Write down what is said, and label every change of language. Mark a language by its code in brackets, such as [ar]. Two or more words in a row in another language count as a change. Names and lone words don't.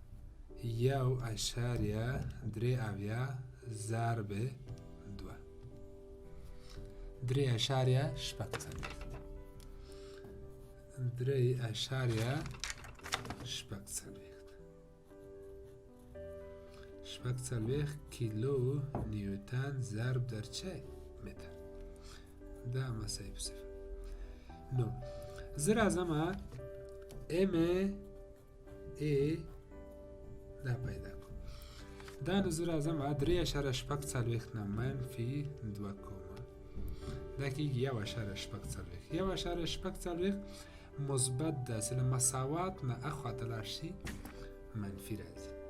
[fa] 1.3 ضرب 2 3.6 کیلو نیوتن ضرب در چه؟ متر. [ps] دا مساوي په 0. نو زه راځم MA دا پیدا کوم. دا نو زه راځم 3.6 نه منفي 2 کوم. دا کېږي 1.6 مثبت ده چې له مساوات نه اخواته لاړ شي منفي راځي.